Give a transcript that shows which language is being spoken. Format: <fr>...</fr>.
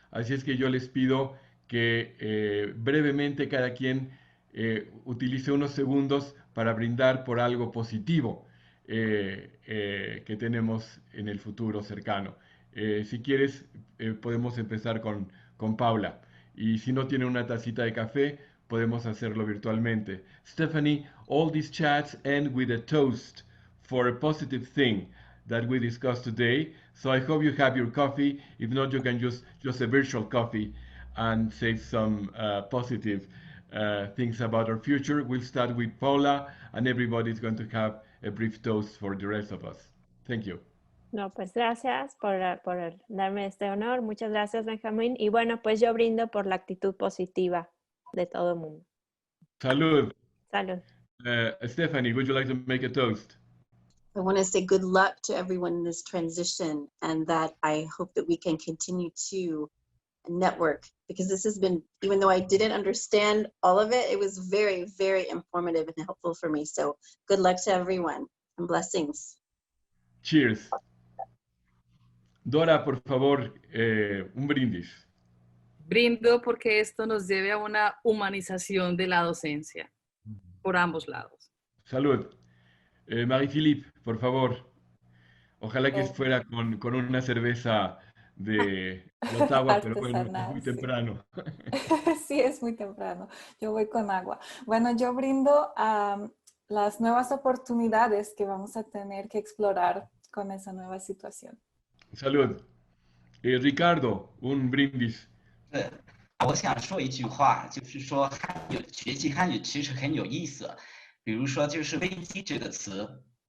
<es>Así es que yo les pido que brevemente cada quien utilice unos segundos para brindar por algo positivo que tenemos en el futuro cercano. Si quieres, podemos empezar con Paula. Y si no tiene una tacita de café, podemos hacerlo virtualmente.</es> <en>Stephanie, all these chats end with a toast for a positive thing that we discussed today. So I hope you have your coffee. If not, you can use just a virtual coffee and say some positive things about our future. We'll start with Paula, and everybody's going to have a brief toast for the rest of us. Thank you.</en> <es>No, pues gracias por darme este honor. Muchas gracias, Benjamín. Y bueno, pues yo brindo por la actitud positiva de todo el mundo. Salud. Salud.</es> <en>Stephanie, would you like to make a toast? I want to say good luck to everyone in this transition, and that I hope that we can continue to network, because this has been, even though I didn't understand all of it, it was very, very informative and helpful for me. So good luck to everyone and blessings. Cheers.</en> <es>Dora, por favor, un brindis. Brindo porque esto nos lleve a una humanización de la docencia por ambos lados. Salud. Marie-Philippe, por favor. Ojalá que fuera con una cerveza de Ottawa, pero bueno, es muy temprano. Sí, es muy temprano. Yo voy con agua. Bueno, yo brindo a las nuevas oportunidades que vamos a tener que explorar con esa nueva situación. Salud. Ricardo, un brindis.</es> <zh>我想说一句话，就是说学习汉语其实很有意思。比如说，就是"危机"这个词，</zh>